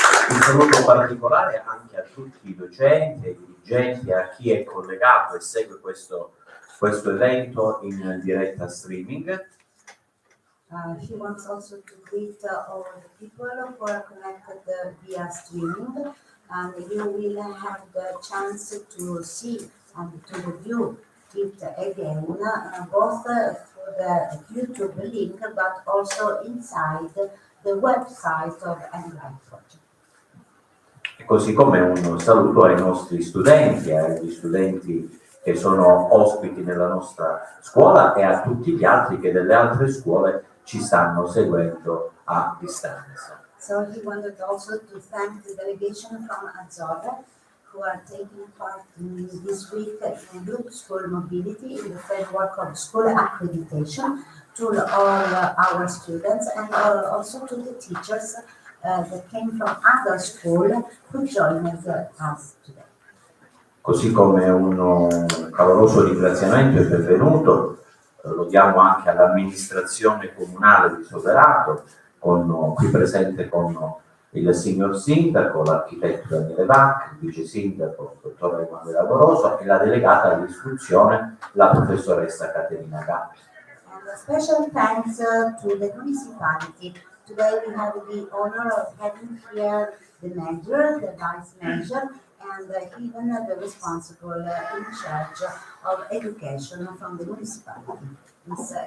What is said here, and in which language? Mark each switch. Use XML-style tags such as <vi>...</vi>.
<it>Un saluto particolare anche a tutti i docenti e i dirigenti, a chi è collegato e segue questo evento in diretta streaming.</it> <en>He wants also to greet all the people who are connected via streaming, and you will have the chance to see and to review it again, both through the YouTube link, but also inside the website of Englife Project.</en> <it>Così come un saluto ai nostri studenti, agli studenti che sono ospiti nella nostra scuola e a tutti gli altri che delle altre scuole ci stanno seguendo a distanza.</it> <en>So he wanted also to thank the delegation from Azzorre who are taking part in this week in group school mobility in the framework of school accreditation to all our students and also to the teachers that came from other schools who joined us today.</en> <it>Così come un caloroso ringraziamento e benvenuto lo diamo anche all'amministrazione comunale di Soverato, qui presente con il signor sindaco, l'architetto Daniele Vacchi, il vice sindaco, il dottor Emanuele Amoroso e la delegata all'istruzione, la professoressa Caterina Gatti.</it> <en>And a special thanks to the municipality. Today we have the honor of having here the mayor, the vice mayor, and even the responsible in charge of education from the municipality, Ms.</en>